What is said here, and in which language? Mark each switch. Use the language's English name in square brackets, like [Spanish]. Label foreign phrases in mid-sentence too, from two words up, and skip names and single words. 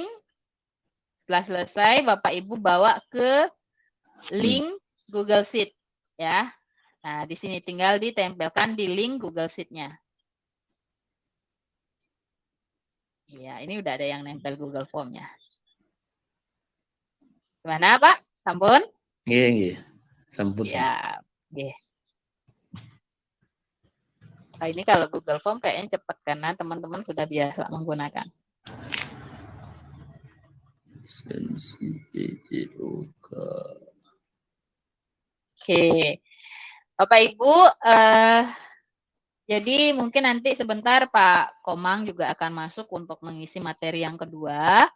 [Indonesian] Setelah selesai Bapak Ibu bawa ke link Google Sheet ya. Nah, di sini tinggal ditempelkan di link Google Sheet-nya. Iya, ini udah ada yang nempel Google Form-nya. Gimana, Pak? Sampun? [Balinese] Nggih, nggih. Sampun. [Indonesian] Ya, nggih. Nah, ini kalau Google Form kayaknya cepat karena teman-teman sudah biasa menggunakan. Sensi PJOK. Oke. Bapak Ibu, jadi mungkin nanti sebentar Pak Komang juga akan masuk untuk mengisi materi yang kedua.